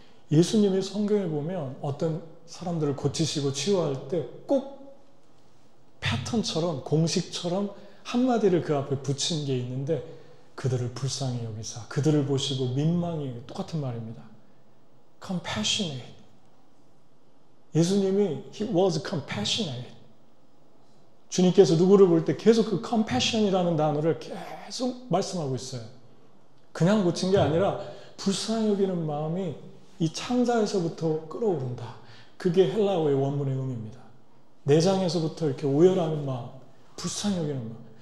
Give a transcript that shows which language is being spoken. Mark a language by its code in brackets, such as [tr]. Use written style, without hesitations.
[ko] 예수님이 성경에 보면 어떤 사람들을 고치시고 치유할 때 꼭 패턴처럼 공식처럼 한마디를 그 앞에 붙인 게 있는데 그들을 불쌍히 여기사 그들을 보시고 민망히 똑같은 말입니다. [en] compassionate. 예수님이 He was compassionate. [ko] 주님께서 누구를 볼 때 계속 그 compassion이라는 단어를 계속 말씀하고 있어요. 그냥 고친 게 아니라 불쌍히 여기는 마음이 이 창자에서부터 끓어오른다. 그게 헬라어의 원문의 의미입니다. 내장에서부터 이렇게 오열하는 마음, 불쌍히 여기는 마음.